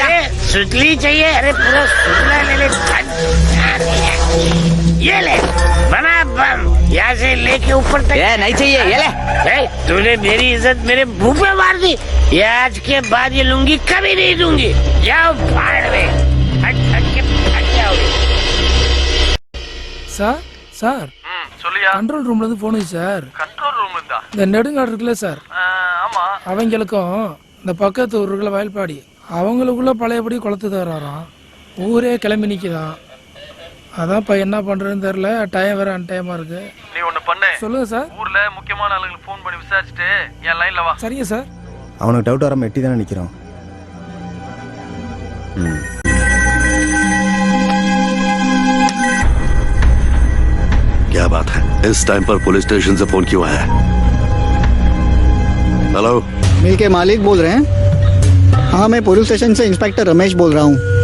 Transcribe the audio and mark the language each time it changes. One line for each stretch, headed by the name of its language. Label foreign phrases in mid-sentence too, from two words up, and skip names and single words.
Hindi: सुतली चाहिए? अरे पूरा सुतला ले ले। ये ले, बना बम। यहाँ से लेके ऊपर तक। ये नहीं चाहिए, ये ले। तूने मेरी इज्जत मेरे मुंह पे मार दी। ये आज के बाद ये लूंगी कभी नहीं दूंगी। जाओ भाड़ में। हट जाओगे।
Tamil: சார் சார் சொல்லியா?
English: control roomல
Tamil: இருந்து போன் சார்.
English: control room
Tamil: இருந்தா? இந்த நெடுங்காடு இருக்குல்ல சார், ஆமா. அவங்களுக்கும் இந்த பக்கத்து ஊருக்குள்ள வயல்பாடி அவங்களுக்குள்ள பழையபடி குளத்து தராராம். ஊரே கிளம்பி நிற்குதான். அதான்ப்பா என்ன பண்றதுன்னு தெரியல, டைம் வேற அன்டைமா இருக்கு. நீ ஒண்ணு பண்ணு. சொல்லுங்க சார். ஊர்ல முக்கியமான ஆளுங்களுக்கு ஃபோன் பண்ணி விசாரிச்சுட்டு என் லைன்ல வா. சரிங்க சார். அவனுக்கு டவுட் வராம எட்டி தானே நிக்கிறோம்.
Hindi: क्या बात है, इस टाइम पर
English: police station
Hindi: से फोन क्यों आया? हेलो, मिल के मालिक बोल रहे हैं? हाँ, मैं
English: police station
Hindi: से इंस्पेक्टर रमेश बोल रहा हूँ।